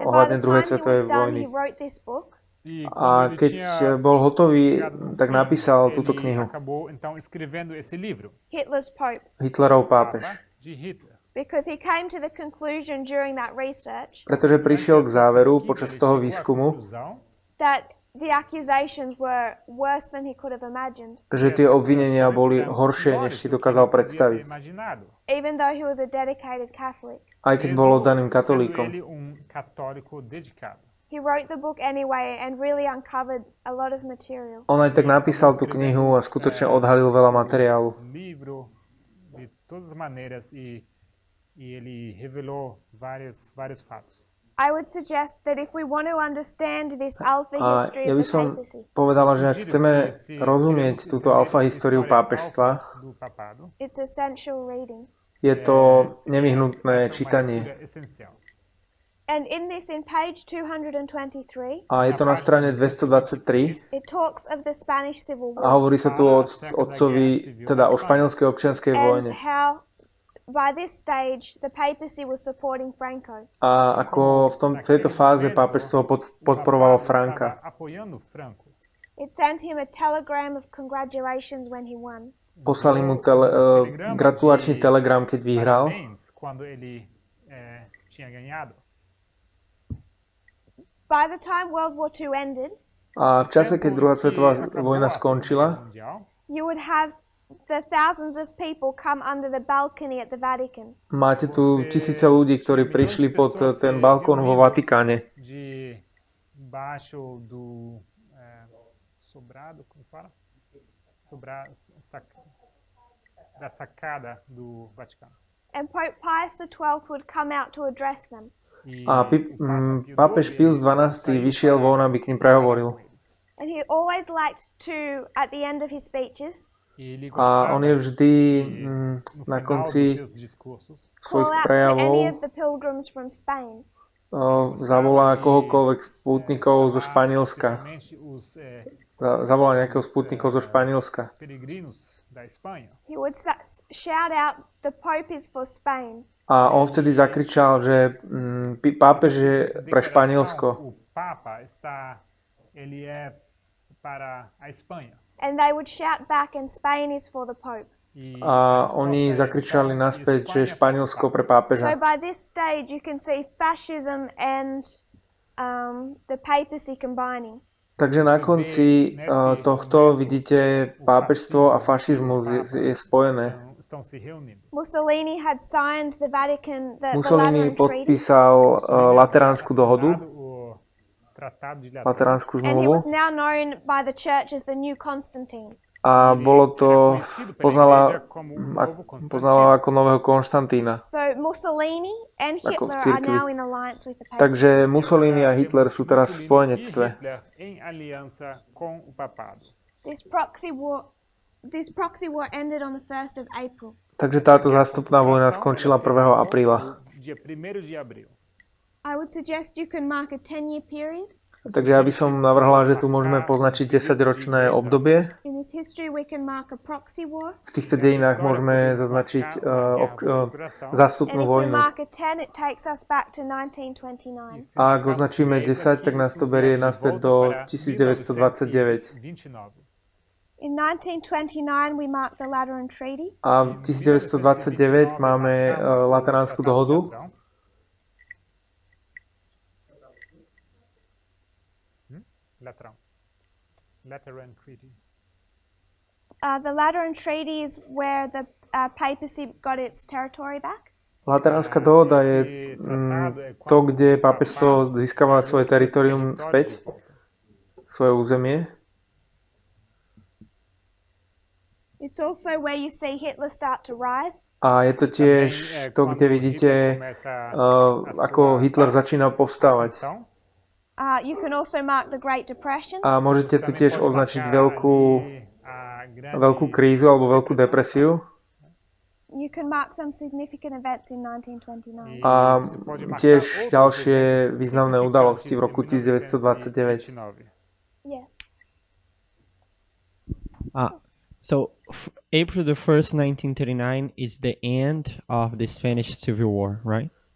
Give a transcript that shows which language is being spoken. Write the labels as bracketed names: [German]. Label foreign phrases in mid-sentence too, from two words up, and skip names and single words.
[Slovak] svetovej [English] was done, [Slovak] vojny. [English] he wrote this book. [Portuguese] E [Slovak] A [Portuguese] quando ele [Slovak] keď [Portuguese] tinha [Slovak] bol hotový, [Portuguese] chegado no [Slovak] tak [Portuguese] fim, [Slovak] napísal túto [Portuguese] ele [Slovak] knihu. [Portuguese] acabou então escrevendo esse livro, [English] Hitler's Pope, [Slovak] Hitlerov pápež. [Portuguese] Papa de Hitler. [English] because he came to the conclusion during that research [Slovak] Pretože prišiel k [Portuguese] Durante essa [Slovak] záveru [Portuguese] pesquisa, [Slovak] počas [Portuguese] ele [Slovak] toho [Portuguese] chegou à [Slovak] výskumu, [Portuguese] conclusão [English] that the accusations were worse than he could have imagined, [Slovak] že tie obvinenia boli horšie, než si dokázal predstaviť. [Portuguese] imaginado, [English] even though he was a dedicated Catholic. [Slovak] Aj keď bol oddaným [Portuguese] sendo [Slovak] katolíkom. [Portuguese] ele católico dedicado. [English] He wrote the book anyway and really uncovered a lot of material. [Slovak] On aj tak napísal tú knihu a skutočne odhalil veľa materiálu. [Portuguese] Livro de todas as maneiras e ele revelou vários fatos. [English] I would suggest that if we want to understand this alpha [Slovak] A [English] history [Slovak] ja [English] of [Slovak] by [English] the [Slovak] som [English] papacy, [Slovak] povedala, že ak chceme rozumieť túto alfa históriu pápežstva, [Portuguese] Do papado, [English] it's essential reading. [Slovak] je to nevyhnutné čítanie. [Portuguese] Essencial. [English] And in page 223, [Slovak] A je to na strane 223 [English] it talks of the Spanish Civil [Slovak] a [English] War [Slovak] hovorí sa tu o otcovi, teda o španielskej občianskej [English] and [Slovak] vojne. [English] how by this stage the papacy was supporting Franco. [Slovak] A ako v tejto fáze pápežstvo podporovalo Franka. [Portuguese] Estava apoiando Franco. [English] It sent him a telegram of congratulations when he won. [Slovak] Poslali mu gratulačný telegram, keď vyhral. [Portuguese] Parabéns quando ele tinha ganhado. [English] By the time World War II ended, [Slovak] A v čase, keď druhá svetová vojna skončila, [English] you would have the thousands of people come under the balcony at the Vatican. [Slovak] máte tu tisíce ľudí, ktorí prišli pod ten balkón vo Vatikáne. [Portuguese] De baixo do sobrado, como fala? Da sacada do Vaticano. [English] And Pope Pius XII would come out to address them. [Slovak] A pápež Pius XII vyšiel von, aby k nim prehovoril. [English] And he always liked to, at the end of his speeches, [Slovak] A on je vždy na konci svojich [English] call out to any [Slovak] prejavov [English] of the pilgrims from Spain. [Slovak] zavolá kohokoľvek spútnikov zo Španielska. Zavolá nejakého spútnikov zo Španielska. [Portuguese] Peregrinos da Espanha. [English] He would shout out, "The Pope is for Spain." [Slovak] A on vtedy zakričal, že pápež je pre Španielsko. [Portuguese] O Papa ele é para a Espanha. [English] And they would shout back, "And Spain is for the Pope." [Slovak] A oni zakričali naspäť, že je Španielsko pre [English] So [Slovak] pápeža. [English] by this stage, you can see fascism and the papacy combining. [Slovak] Takže na konci tohto vidíte pápežstvo a fašizmus je spojené. [Portuguese] Estão se reunindo. [English] Mussolini had signed the Vatican, the [Slovak] Mussolini [English] Lateran Treaty, [Slovak] podpísal Lateránsku dohodu, [Portuguese] O Tratado de [Slovak] Lateránsku [English] and he [Slovak] zmluvu [English] was now known by the church as the New Constantine. [Slovak] a bolo to, poznala ako nového Konštantína. [English] So Mussolini and [Slovak] Ako v [English] Hitler are [Slovak] cirkvi. [English] now in alliance with the papacy. [Slovak] Takže Mussolini a Hitler sú teraz v spojenectve. [Portuguese] Hitler em aliança com o papado. [English] This proxy war ended on the 1st of April. [Slovak] Takže táto zástupná vojna skončila 1. apríla. [Portuguese] Dia 1º de abril. [English] I would suggest you can mark a 10-year period. [Slovak] Takže ja by som navrhla, že tu môžeme poznačiť 10-ročné obdobie. [English] In this history we can mark a proxy war. [Slovak] V týchto dejinách môžeme zaznačiť [English] And [Slovak] zástupnú [English] if we [Slovak] vojnu. [English] mark a 10, it takes us back to 1929. [Slovak] A ak označíme 10, tak nás to berie naspäť do 1929. 29. [English] In 1929 we mark the Lateran Treaty. [Slovak] A v 1929 máme Lateránsku dohodu. [English] Lateran Treaty. The Lateran Treaty is where the papacy got its territory back. [Slovak] Lateránska dohoda je to, kde pápežstvo získava svoje teritorium späť, svoje územie. [English] It's also where you see Hitler start to rise. [Slovak] A je to tiež to, kde vidíte, ako Hitler začína povstávať. [English] You can also mark the Great Depression. [Slovak] A môžete tu tiež označiť veľkú krízu alebo veľkú depresiu. You can mark some significant events in 1929. A tiež ďalšie významné udalosti v roku 1929. [English] Yes. So April the 1st, 1939 is the end of the Spanish Civil War, right?